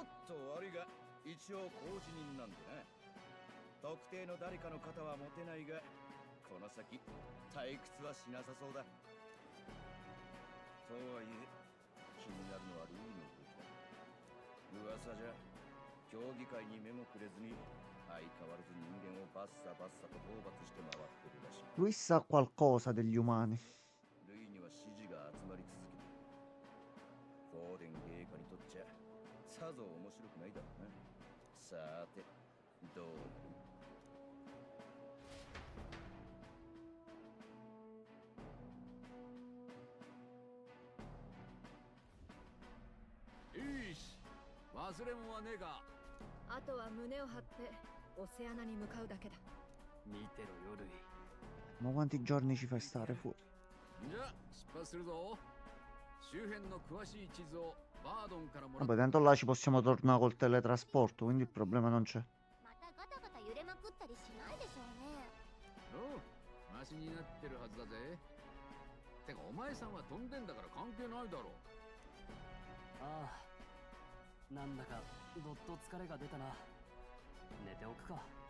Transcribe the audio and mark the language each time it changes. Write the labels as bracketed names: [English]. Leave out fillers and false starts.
[Japanese] おっと悪いが一応工事人なんでな。特定の誰かの肩は持てないが、この先退屈はしなさそうだ。とはいえ気になるのはルーの動きだ。噂じゃ競技会に目もくれずに相変わらず人間をバッサバッサと討伐して回ってるらしい。 [Italian] Lui sa qualcosa degli umani. [Japanese] ルイには支持が集まり続けている。フォーデン芸家にとっちゃさぞ面白くないだろうな。さーてどうなる？いいし忘れ物はねえか。あとは胸を張ってオセアナに向かうだけだ。見てろよルイ。 [Italian] Ma quanti giorni ci fai stare fuori? [Japanese] じゃあ出発するぞ。周辺の詳しい地図をバードンからもらっ [Italian] Vabbè, tanto là ci possiamo tornare col teletrasporto, quindi il problema non c'è. [Japanese] またガタガタ揺れまくったりしないでしょうね。おうマシになってるはずだぜ。てかお前さんは飛んでんだから関係ないだろ。ああ、なんだかどっと疲れが出たな。寝ておくか。